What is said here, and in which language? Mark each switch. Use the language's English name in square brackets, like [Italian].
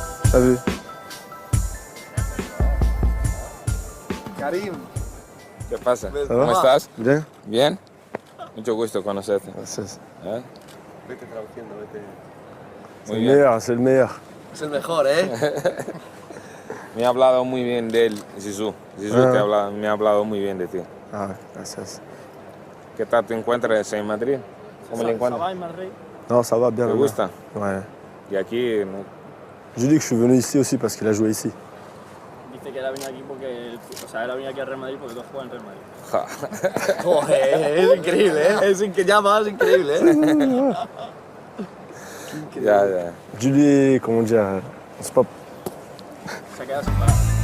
[French] T'as vu? [Spanish] Karim. ¿Qué pasa? ¿Cómo estás? Bien. Bien. Mucho gusto conocerte. Gracias. ¿Eh? Vete traduciendo, vete. [French] C'est le meilleur, c'est le meilleur. [Spanish] Es el mejor, ¿eh? Me ha hablado muy bien de él, Zizou. Zizou me ha hablado muy bien de ti. Ah, gracias. ¿Qué tal te encuentras en Madrid? ¿Cómo le encuentras? [French] Non, ça va bien. [Spanish] ¿Te gusta? [French] Ouais. [Spanish] Y aquí, ¿no? [French] Je dis que je suis venu ici aussi parce qu'il a joué ici. [Spanish] Dice que él ha venido aquí porque, o sea, él ha venido aquí al Real Madrid porque tú has jugado en Real Madrid. Joder, es increíble, ¿eh? Es increíble, ¿eh? Ya. [French] Julie, comment dire, c'est pas... [Spanish] Se ha quedado sin palabras.